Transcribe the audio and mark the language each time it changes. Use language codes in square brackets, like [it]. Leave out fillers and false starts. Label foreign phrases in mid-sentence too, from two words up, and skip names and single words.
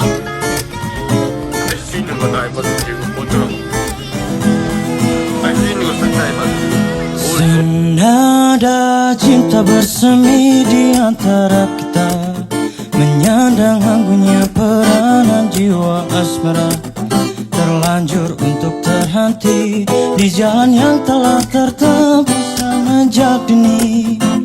[ko] 할 수 있는 건 다 해봐도 되고 뭐더라고. 할 수 있는 건 싹 다 해봐도 [id] Senada cinta bersemi di antara kita, menyandang hanggunya peranan jiwa asmara, terlanjur untuk terhenti di jalan yang telah tertempuh sejak dini.